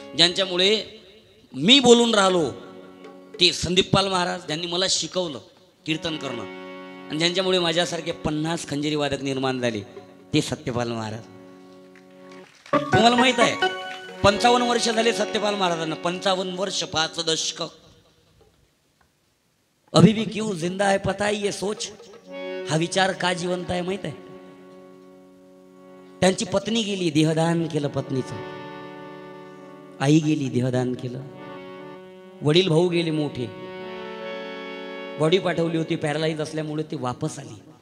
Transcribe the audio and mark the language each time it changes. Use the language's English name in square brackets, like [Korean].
[Marathi] ज्यांच्यामुळे मी बोलून राहिलो ते संदीपपाल महाराज, ज्यांनी मला शिकवलं कीर्तन करणं, आणि ज्यांच्यामुळे माझ्यासारखे 50 खंजेरी वादक निर्माण झाले ते सत्यपाल महाराज. तुम्हाला माहित आहे 55 वर्ष झाले सत्यपाल महाराजांना. 55 वर्ष, 5 दशक. [Hindi] अभी भी क्यों जिंदा है पता है ये सोच? [Marathi] हा विचार का जिवंत आहे माहित आहे? त्यांची पत्नी गेली, देहदान केलं पत्नीचं. आई गेली, देहदान केलं. वडील भाऊ गेले मोठे, बॉडी पाठवली होती पॅरालाइज असल्यामुळे ती वापस आली.